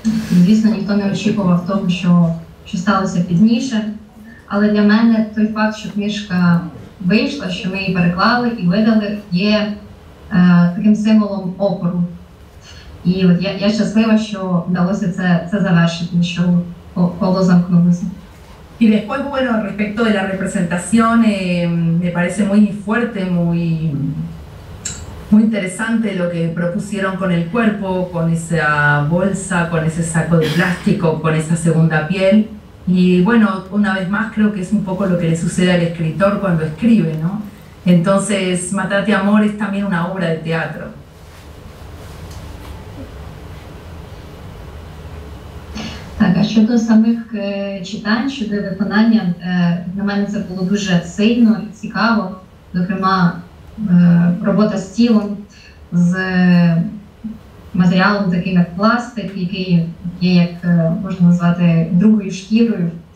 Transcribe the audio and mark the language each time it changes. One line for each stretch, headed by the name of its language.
Ukrainian: Звісно, ніхто не очікував того, що сталося пізніше. Але для мене той факт, що книжка вийшла, що ми її переклали і видали, є таким символом опору. І от я щаслива, що вдалося це завершити, що коло замкнулося.
Spanish: Y después, bueno, respecto de la representación, me parece muy fuerte, muy interesante lo que propusieron con el cuerpo, con esa bolsa, con ese saco de plástico, con esa segunda piel. Y bueno, una vez más creo que es un poco lo que le sucede al escritor cuando escribe, ¿no? Entonces, Matate Amor es también una obra de teatro.
Ukrainian: Так, а щодо самих читань, щодо виконання, на мене це було дуже сильно і цікаво. Зокрема, робота з тілом, з матеріалом таким як пластик, який є, як можна назвати, другою шкірою.